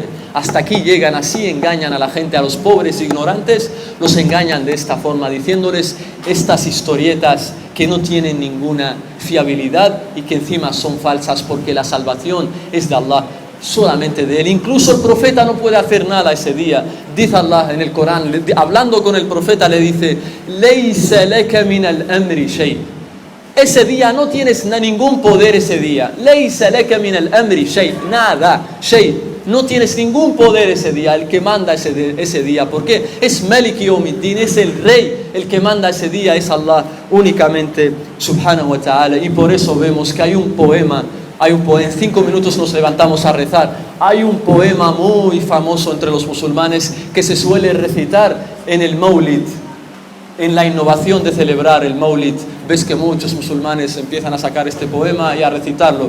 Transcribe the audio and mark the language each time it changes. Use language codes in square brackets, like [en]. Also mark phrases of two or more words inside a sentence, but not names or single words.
[es] Hasta aquí llegan, así engañan a la gente, a los pobres ignorantes, los engañan de esta forma, diciéndoles estas historietas que no tienen ninguna fiabilidad y que encima son falsas, porque la salvación es de Allah, solamente de Él. Incluso el profeta no puede hacer nada ese día. Dice Allah en el Corán, hablando con el profeta, le dice, [ar] ليس لك من الأمر شيء. [es] Ese día no tienes ningún poder ese día. [ar] ليس لك من الأمر شيء. [es] Nada, shay. No tienes ningún poder ese día. El que manda ese día, ¿por qué? Es [ar] مالك يوم الدين, [es] es el rey. El que manda ese día es Allah únicamente, [ar] سبحانه وتعالى. [es] Y por eso vemos que hay un poema, en 5 minutos nos levantamos a rezar. Hay un poema muy famoso entre los musulmanes que se suele recitar en el Maulid, en la innovación de celebrar el Maulid. Ves que muchos musulmanes empiezan a sacar este poema y a recitarlo.